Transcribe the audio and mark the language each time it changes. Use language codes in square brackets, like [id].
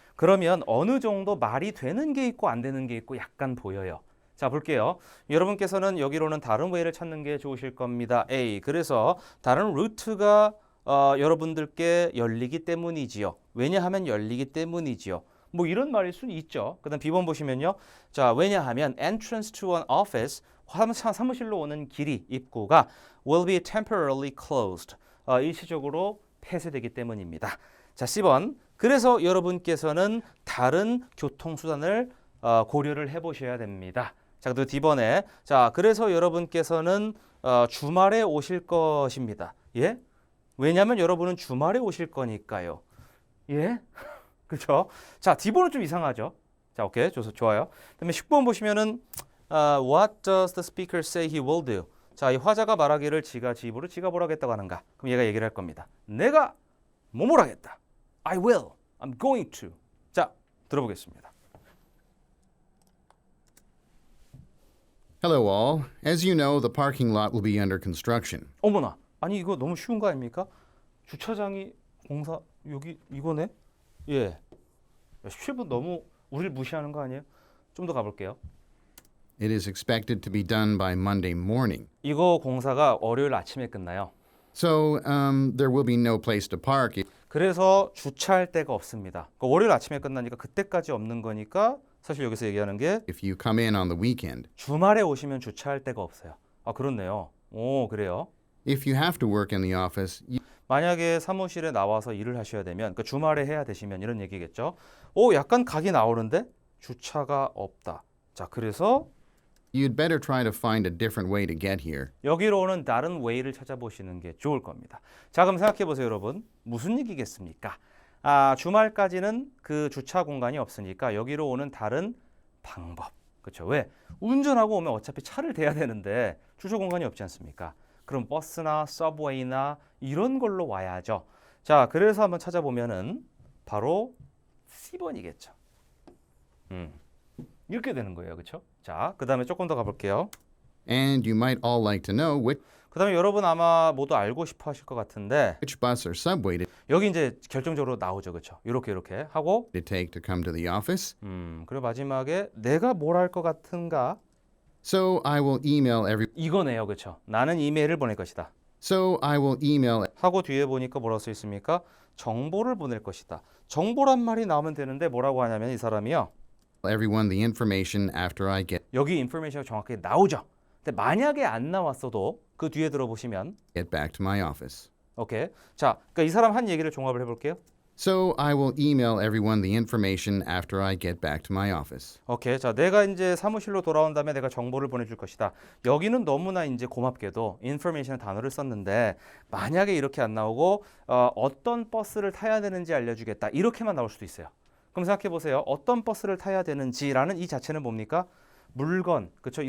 [ko] 그러면 어느 정도 말이 되는 게 있고 안 되는 게 있고 약간 보여요. 자, 볼게요. 여러분께서는 여기로는 다른 웨이를 찾는 게 좋으실 겁니다. A. 그래서 다른 루트가 여러분들께 열리기 때문이지요. 왜냐하면 열리기 때문이지요. 뭐 이런 말일 수는 있죠. 그 다음 B번 보시면요. 자, 왜냐하면 [en] entrance to an office, [ko] 사무실로 오는 길이, 입구가 [en] will be temporarily closed. [ko] 일시적으로 폐쇄되기 때문입니다. 자, C번. 그래서 여러분께서는 다른 교통수단을 고려를 해보셔야 됩니다. 자, 그리고 D번에 자, 그래서 여러분께서는 주말에 오실 것입니다. 예? 왜냐하면 여러분은 주말에 오실 거니까요. 예? 그렇죠? 자, D번은 좀 이상하죠? 자, 오케이. 좋아요. 그다음에 10번 보시면은 [en] What does the speaker say he will do? [ko] 자, 이 화자가 말하기를 지가 지 입으로 지가 뭘 하겠다고 하는가? 그럼 얘가 얘기를 할 겁니다. 내가 뭐뭘 하겠다. [en] I will. I'm going to. [ko] 자, 들어보겠습니다. [en] Hello, all. As you know, the parking lot will be under construction. [ko] 어머나. 아니 이거 너무 쉬운 거 아닙니까? 주차장이 공사 여기 이거네. 예. 17분 너무 우리를 무시하는 거 아니에요? 좀 더 가볼게요. [en] It is expected to be done by Monday morning. [ko] 이거 공사가 월요일 아침에 끝나요. [en] So, there will be no place to park. [ko] 그래서 주차할 데가 없습니다. 그러니까 월요일 아침에 끝나니까 그때까지 없는 거니까 사실 여기서 얘기하는 게 [en] If you come in on the weekend. [ko] 주말에 오시면 주차할 데가 없어요. 아 그렇네요. 오 그래요. [en] If you have to work in the office, [ko] 만약에 사무실에 나와서 일을 하셔야 되면 그 주말에 해야 되시면 이런 얘기겠죠. 오 약간 각이 나오는데 주차가 없다. 자 그래서 [en] you'd better try to find a different way to get here. [ko] 여기로 오는 다른 웨이를 찾아보시는 게 좋을 겁니다. 자 그럼 생각해 보세요 여러분. 무슨 얘기겠습니까? 아 주말까지는 그 주차 공간이 없으니까 여기로 오는 다른 방법. 그렇죠? 왜? 운전하고 오면 어차피 차를 대야 되는데 주차 공간이 없지 않습니까? 그럼 버스나 서브웨이나 이런 걸로 와야죠. 자, 그래서 한번 찾아보면은 바로 C번이겠죠. 이렇게 되는 거예요. 그렇죠? 자, 그다음에 조금 더 가볼게요. [en] And you might all like to know [ko] 그다음에 여러분 아마 모두 알고 싶어 하실 것 같은데 [en] which bus or subway [ko] 여기 이제 결정적으로 나오죠. 그렇죠? 이렇게 하고 [en] to take to come to the office. [ko] 그리고 마지막에 내가 뭘 할 것 같은가? [en] So I will email [ko] 이거네요. 그렇죠? 나는 이메일을 보낼 것이다. [en] So I will email [ko] 하고 뒤에 보니까 뭐라고 써 있습니까? 정보를 보낼 것이다. 정보란 말이 나오면 되는데 뭐라고 하냐면 이 사람이요. [en] everyone the information after I [ko] 여기 인포메이션이 정확하게 나오죠. 근데 만약에 안 나왔어도 그 뒤에 들어보시면 [en] get back to my office. [ko] 오케이. 자, 그러니까 이 사람 한 얘기를 종합을 해볼게요. [en] So I will email everyone the information after I get back to my office. [ko] 오케이. 자, 내가 이제 사무실로 돌아온 다음에 내가 정보를 보내줄 것이다. 여기는 너무나 이제 고맙게도 인포메이션 단어를 썼는데 만약에 이렇게 안 나오고 어떤 버스를 타야 되는지 알려주겠다. 이렇게만 나올 수도 있어요. 그럼 생각해 보세요. 어떤 버스를 타야 되는지라는 이 자체는 뭡니까? 물건, 그렇죠?